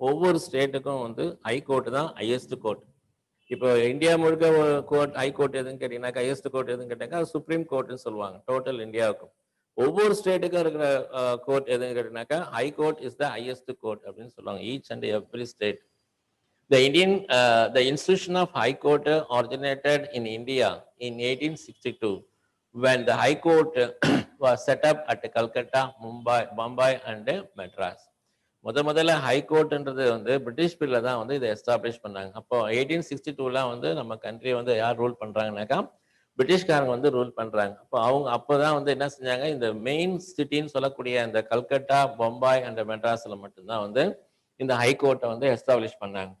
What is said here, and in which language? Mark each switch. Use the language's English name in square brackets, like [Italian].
[Tamil] ஒவ்வொரு ஸ்டேட்டுக்கும் வந்து ஹைகோர்ட் தான் ஹையஸ்ட் கோர்ட். இப்போ இந்தியா முழுக்க கோர்ட் ஹைகோர்ட் எதுன்னு கேட்டீங்கன்னாக்கா ஹையஸ்ட் கோர்ட் எதுன்னு கேட்டாக்கா சுப்ரீம் கோர்ட்னு சொல்லுவாங்க டோட்டல் இந்தியாவுக்கும். ஒவ்வொரு ஸ்டேட்டுக்கும் இருக்கிற கோர்ட் எதுன்னு கேட்டீங்கன்னாக்கா [English] high court is the highest court [Tamil] அப்படின்னு சொல்லுவாங்க. [English] Each and every state. The institution of High Court originated in India in 1862 when the High Court was set up at Calcutta, Bombay and Madras. [Tamil] முதல்ல ஹைகோர்ட்ன்றது வந்து British பீரியட்ல தான் வந்து இதை establish பண்ணாங்க. அப்போ 1862 வந்து நம்ம கண்ட்ரி வந்து யார் ரூல் பண்றாங்கன்னாக்கா பிரிட்டிஷ்காரங்க வந்து ரூல் பண்றாங்க. அப்போ அவங்க அப்போதான் வந்து என்ன செஞ்சாங்க, இந்த மெயின் சிட்டின்னு சொல்லக்கூடிய இந்த கல்கட்டா, பொம்பாய் அண்ட் மெட்ராஸ்ல மட்டும்தான் வந்து இந்த ஹைகோர்ட்டை வந்து எஸ்டாப்ளிஷ் பண்ணாங்க.